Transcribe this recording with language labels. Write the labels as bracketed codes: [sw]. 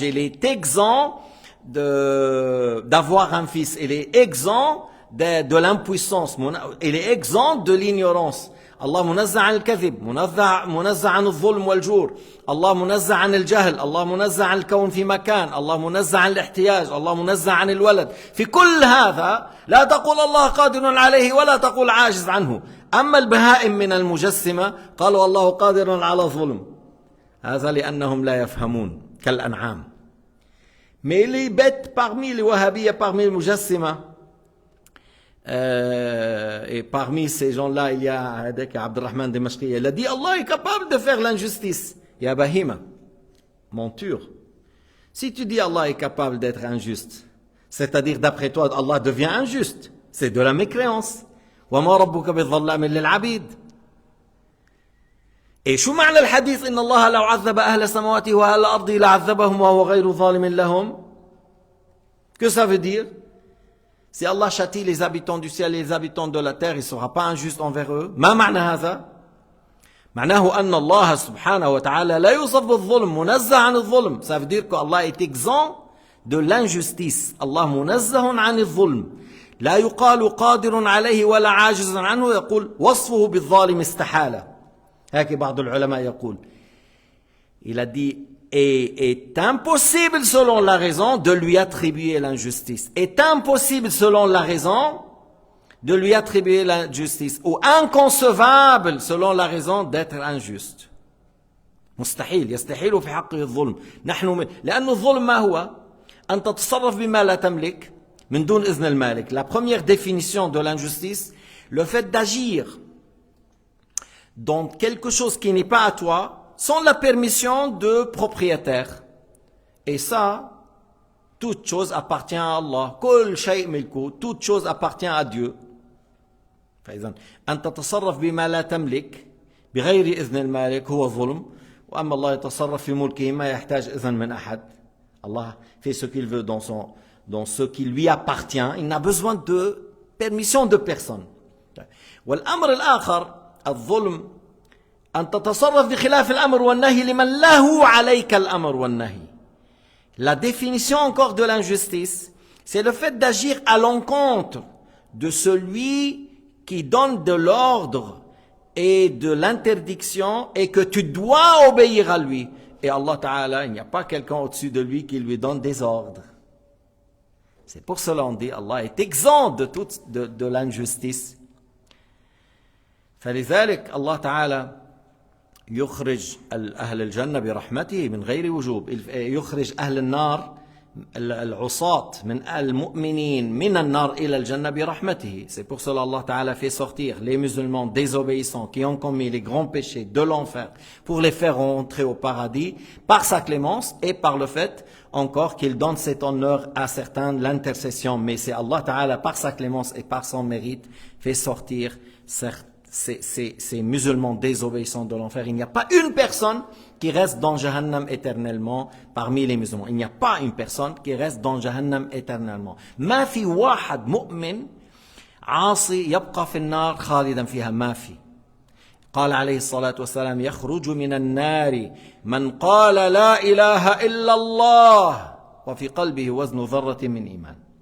[fr] Il est exempt d'avoir un fils. Il est exempt de l'impuissance. Il est exempt de l'ignorance. [ar] الله منزه عن الكذب، منزه عن الظلم والجور، الله منزه عن الجهل، الله منزه عن الكون في مكان، الله منزه عن الاحتياج، الله منزه عن الولد. في كل هذا لا تقول الله قادر عليه ولا تقول عاجز عنه. أما البهائم من المجسمة قالوا الله قادر على الظلم، هذا لأنهم لا يفهمون كالأنعام. [fr] Mais les bêtes parmi les wahhabiyya, parmi les mujassima, et parmi ces gens-là, il y a Abdurrahman Dimashqi. Il a dit Allah est capable de faire l'injustice. [ar] Ya Bahima, [fr] monture. Si tu dis Allah est capable d'être injuste, c'est-à-dire d'après toi, Allah devient injuste. C'est de la mécréance. [ar] وَمَا رَبُّكَ بِالظَّلَّامٍ لِلْعَبِيدِ. [fr] Et [ar] شو معنى الحديث إن الله لو عذب أهل السماوات وأهل الأرض لعذبهم وهو غير ظالم لهم? [fr] Que ça veut dire? Si Allah châtie les habitants du ciel et les habitants de la terre, il ne sera pas injuste envers eux. [ar] ما معنى هذا؟ معناه أن الله سبحانه وتعالى لا يوصف بالظلم، منزه عن الظلم. [fr] Ça veut dire qu'Allah est exempt de l'injustice. [ar] Allah منزه عن الظلم. لا يقال قادر عليه ولا عاجز عنه، يقول وصفه بالظالم استحالة. هكذا بعض العلماء يقول. [fr] Il a dit est impossible selon la raison de lui attribuer l'injustice. Est impossible selon la raison de lui attribuer l'injustice. Ou inconcevable selon la raison d'être injuste. [ar] مستحيل يستحيل في حقه الظلم. نحن لأن الظلم ما هو؟ أن تتصرف بما لا تملك من دون إذن المالك. [fr] La première définition de l'injustice, le fait d'agir dans quelque chose qui n'est pas à toi, sans la permission de propriétaire. Et ça, toute chose appartient à Allah. [ar] كل شيء ملكه. [fr] Toute chose appartient à Dieu. [ar] فإذا أن تتصرف بما لا تملك بغير إذن المالك هو ظلم. وأما الله يتصرف في ملكه ما يحتاج إذن من أحد. [fr] Allah fait ce qu'il veut dans ce qui lui appartient. Il n'a besoin de permission de personne. [ar] والأمر الآخر الظلم أن تتصرف بخلاف الأمر والنهي لمن له عليك الأمر والنهي. [fr] La définition encore de l'injustice, c'est le fait d'agir à l'encontre de celui qui donne de l'ordre et de l'interdiction et que tu dois obéir à lui. Et Allah Ta'ala, il n'y a pas quelqu'un au-dessus de lui qui lui donne des ordres. C'est pour cela qu'on dit Allah est exempt de l'injustice. [ar] فلذلك الله تعالى يخرج أهل الجنة برحمته من غير وجوب. يخرج أهل النار العصاة من المؤمنين من النار إلى الجنة برحمته. [fr] C'est pour cela Allah Ta'ala fait sortir les musulmans désobéissants qui ont commis les grands péchés de l'enfer pour les faire rentrer au paradis par sa clémence et par le fait encore qu'il donne cet honneur à certains de l'intercession. Mais c'est Allah Ta'ala par sa clémence et par son mérite fait sortir ces musulmans désobéissants de l'enfer. Il n'y a pas une personne qui reste dans Jahannam éternellement parmi les musulmans. Il n'y a pas une personne qui reste dans Jahannam éternellement. [ar] ما في واحد مؤمن عاصي يبقى في النار خالدا فيها. ما في. قال عليه الصلاة والسلام يخرج من النار من قال لا إله إلا الله وفي قلبه وزن ذرة من إيمان.